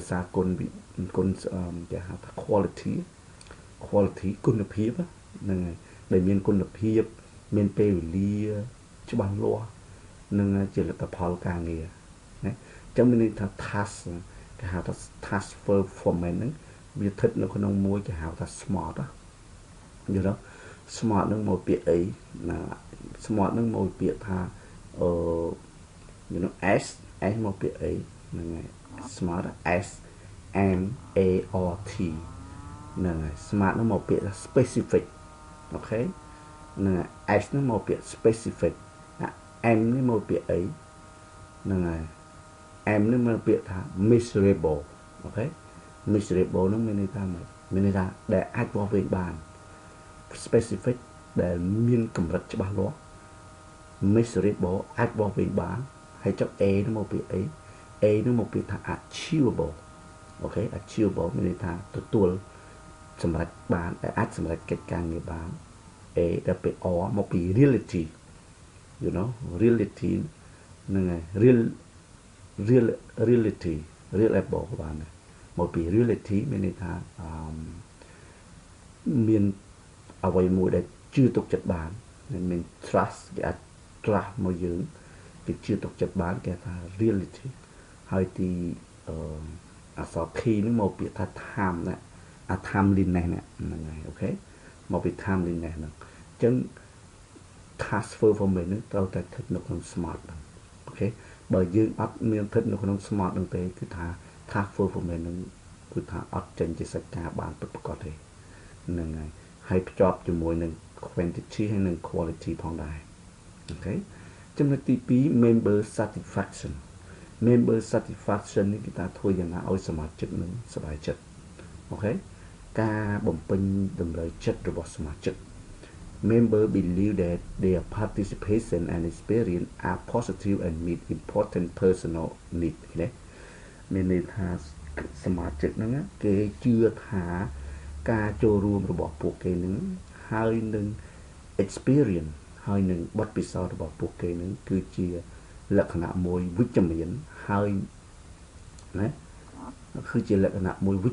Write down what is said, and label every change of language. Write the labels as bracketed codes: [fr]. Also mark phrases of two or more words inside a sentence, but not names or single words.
[km] សារគុណគេហៅថា quality គុណភាពហ្នឹងហើយដែលមានគុណភាពមានពេលវេលាច្បាស់លាស់នឹងជាលទ្ធផលការងារណាចឹងមានន័យថា task គេហៅថា [en] task performance [km] ហ្នឹងវាស្ថិតនៅក្នុងមួយគេហៅថា smart យល់ទេ smart ហ្នឹងមកពាក្យអីណា smart ហ្នឹងមកពាក្យថា [en] you know [km] S មកពាក្យអីហ្នឹងហើយ smart S M A R T ហ្នឹងហើយ smart ហ្នឹងមកពាក្យថា specific អូខេហ្នឹងហើយ S ហ្នឹងមកពាក្យ specific M នេះមកពាក្យអីហ្នឹងហើយ M នេះមកពាក្យថា miserable អូខេ miserable ហ្នឹងមានន័ យថាម៉េចមានន័យថាដែលអាចវាស់វែងបាន specific ដែលមានកម្រិតច្បាស់លាស់ miserable អាចវាស់វែងបានហើយចុះ A ហ្នឹងមកពាក្យអី A ហ្នឹងមកពាក្យថា achievable អូខេ achievable មានន័យថាទទួលសម្រេចបានដែលអាចសម្រេចកិច្ចការងារបាន A ដែលពាក្យ R មកពី reality [en] you know reality [km] ហ្នឹងហើយ [en] reality reliable [km] បានមកពី reality មានន័យថាមានអ្វីមួយដែលជឿទុកចិត្តបានមាន trust គេអាច trust មកយើងគេជឿទុកចិត្តបានគេថា reality ហើយទីអក្សរ T ហ្នឹងមកពាក្យថា time ណាអា timeliness ហ្នឹងហើយអូខេមកពី timeliness ហ្នឹងអញ្ចឹង [en] task fulfillment [km] ហ្នឹងត្រូវតែស្ថិតនៅក្នុង smart ហ្នឹងអូខេបើយើងអត់មានស្ថិតនៅក្នុង smart ហ្នឹងទេគឺថា [en] task fulfillment [km] ហ្នឹងគឺថាអត់ចេញជាសាច់ការបានពិតប្រាកដទេហ្នឹងហើយភ្ជាប់ជាមួយនឹង quantity ហើយនិង quality ផងដែរអូខេចំណុចទី2 [en] member satisfaction member satisfaction [km] នេះគឺថាធ្វើយ៉ាងណាឲ្យសមាជិកនឹងសប្បាយចិត្តអូ ខេការបំពេញតម្រូវចិត្តរបស់សមាជិក [en] member believe that their participation and experience are positive and meet important personal needs [km] ណាមានន័យថាសមាជិកហ្នឹងគេជឿថាការចូលរួមរបស់ ពួកគេនឹងហើយនឹង experience ហើយនឹងបទពិសោធន៍របស់ពួកគេនឹងគឺជាលក្ខណៈមួយវិជ្ជមានហើយណាគឺជាលក្ខណៈមួយវិ